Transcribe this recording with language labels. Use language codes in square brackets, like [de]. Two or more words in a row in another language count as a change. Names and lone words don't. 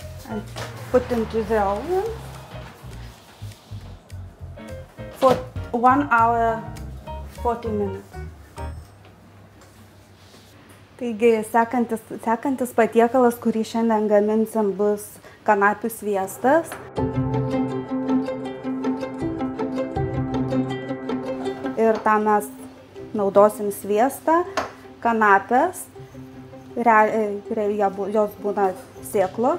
[en] and put into the oven for 1 hour 40 minutes. [lt] Taigi, sekantis patiekalas, kurį šiandien gaminsim, bus kanapių sviestas. Ir tam mes naudosim sviestą, kanapės, jos būna sėklos.